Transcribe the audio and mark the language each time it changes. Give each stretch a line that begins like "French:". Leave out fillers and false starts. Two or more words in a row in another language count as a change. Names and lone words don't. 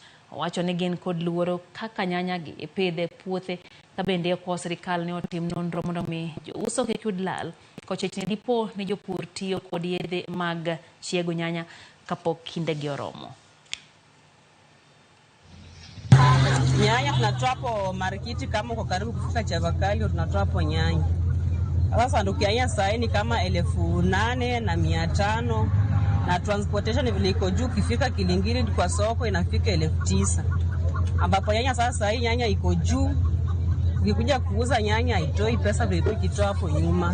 Luo (Kenya and Tanzania): Owacho ni gin kod luoro kaka nyanya gi ipidhe puothe ka bende kwa sirikal ne otim nonro mondo mi jouso kik yud lal kochechni dipo ni jopur tiyo kod yedhe mag chiego nyanya kapok kindegi oromo.
Swahili: Nyanya tunatoa hapo marikiti kama uko karibu kufika Chavakali, tunatoa hapo nyanya. Sasa sanduku ya nyanya sasa ni kama 8,500 na transportation vile iko juu, kifika Kilingili kwa soko inafika 9,000. Ambapo nyanya sasa hii nyanya iko juu, ukikuja kuuza nyanya haitoi pesa vile ilikuwa ikitoa hapo nyuma.